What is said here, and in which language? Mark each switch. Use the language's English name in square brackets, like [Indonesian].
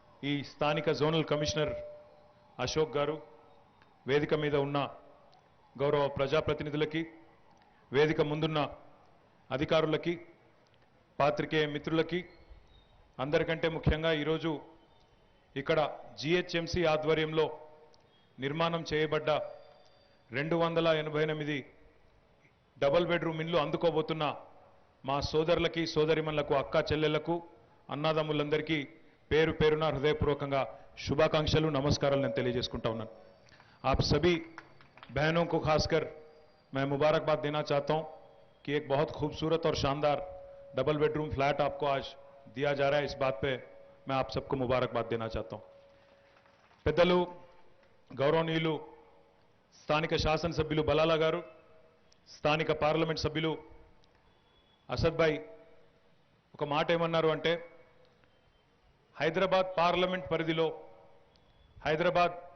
[Telugu] ఈ స్థానిక zonal commissioner Ashok garu, వేదిక మీద ఉన్న గౌరవ ప్రజాప్రతినిధులకి, వేదిక ముందున్న అధికారులకి, పాత్రికేయ మిత్రులకి, అందరికంటే ముఖ్యంగా ఈరోజు ఇక్కడ జీహెచ్ఎంసీ ఆధ్వర్యంలో నిర్మాణం చేయబడ్డ 288 డబుల్ బెడ్రూమ్ ఇండ్లు అందుకోబోతున్న మా సోదరులకి, సోదరిమణులకు, అక్క చెల్లెళ్లకు, అన్నదమ్ములందరికీ పేరు పేరున హృదయపూర్వకంగా శుభాకాంక్షలు, నమస్కారాలు నేను తెలియజేసుకుంటా ఉన్నాను। [Hindi] आप सभी बहनों को खासकर मैं मुबारकबाद देना चाहता हूं कि एक बहुत खूबसूरत और शानदार डबल बेडरूम फ्लैट आपको आज दिया जा रहा है। इस बात पे मैं आप सबको मुबारकबाद देना चाहता हूं। [Telugu] పెద్దలు గౌరవనీయులు స్థానిక శాసనసభ్యులు బలాలా గారు, స్థానిక పార్లమెంట్ సభ్యులు అసద్ భాయ్ ఒక మాట ఏమన్నారు అంటే, హైదరాబాద్ పార్లమెంట్ పరిధిలో హైదరాబాద్